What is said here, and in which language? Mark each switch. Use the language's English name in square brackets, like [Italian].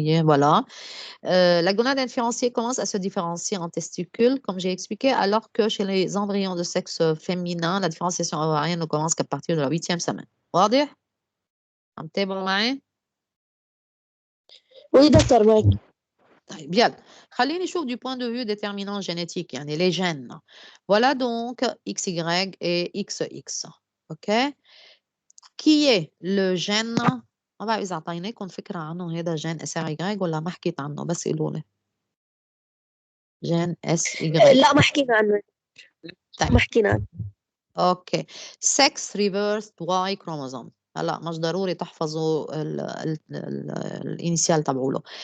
[French] Voilà. La gonade indifférenciée commence à se différencier en testicules, comme j'ai expliqué, alors que chez les embryons de sexe féminin, la différenciation ovarienne ne commence qu'à partir de la 8e semaine. [Arabic] واضح؟ عم تتابعوا معي؟ [French] Oui, docteur, [Arabic] معك. طيب يلا خليني نشوف [French] du point de vue déterminant génétique يعني les gènes. Voilà donc XY et XX. OK? Qui est le gène؟ [Arabic] ما بعرف إذا أعطيناكم فكرة عنه هذا جين SRY ولا ما حكيت عنه بس قولوا لي. جين SY. لا ما حكينا عنه. طيب. ما حكينا عنه. [English] Okay sex reversed Y chromosome. [Arabic] هلا مش ضروري تحفظوا الانيشال تبعوله.